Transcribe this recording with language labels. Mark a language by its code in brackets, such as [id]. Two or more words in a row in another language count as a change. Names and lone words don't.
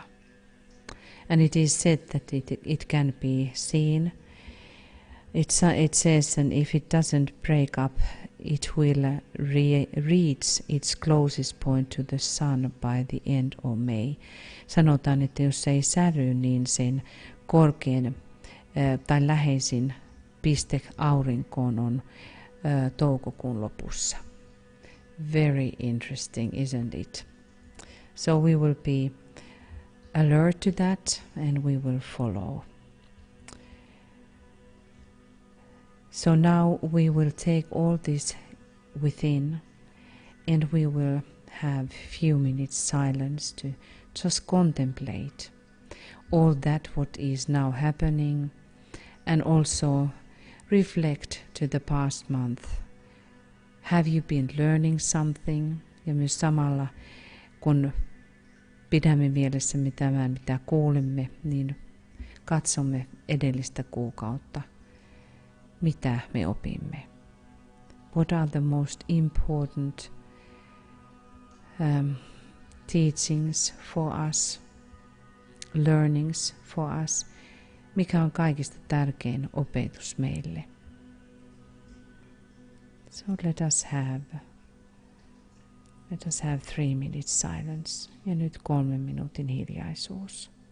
[en] And it is said that it can be seen. It says, and if it doesn't break up, it will reach its closest point to the sun by the end of May. [fi] Sanotaan, että jos se ei säry, niin sen korkein tai läheisin piste aurinkoon on toukokuun lopussa. [en] Very interesting, isn't it? So we will be alert to that and we will follow. So now we will take all this within and we will have few minutes silence to just contemplate all that what is now happening and also reflect to the past month. Have you been learning something? [fi] Ja myös samalla kun pidämme mielessä mitä kuulimme, niin katsomme edellistä kuukautta. Mitä me opimme? [en] What are the most important teachings for us, learnings for us? [fi] Mikä on kaikista tärkein opetus meille? [en] So let us have 3 minutes silence. [fi] Ja nyt 3 minuutin hiljaisuus.